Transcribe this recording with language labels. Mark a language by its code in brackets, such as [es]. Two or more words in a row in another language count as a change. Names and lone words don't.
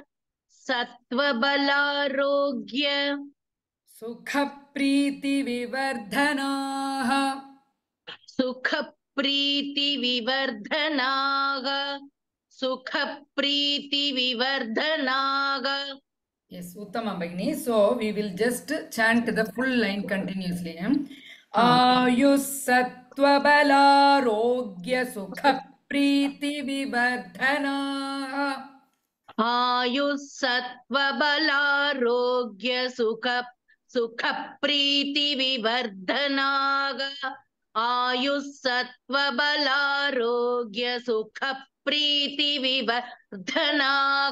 [sa] Sattvabalarogya. सुखप्रीति विवर्धनाः. सुखप्रीति विवर्धनग. सुखप्रीति विवर्धनग. [en] Yes, [sa] उत्तम भगिनि. [en] So we will just chant the full line continuously. [sa] आयुस्सत्त्वबलारोग्य सुखप्रीतिविवर्धनाः. आयुस्सत्त्वबलारोग्य सुखप्रीतिविवर्धनाग आयुस्सत्त्वबलारोग्य सुखप्रीतिविवर्धनाग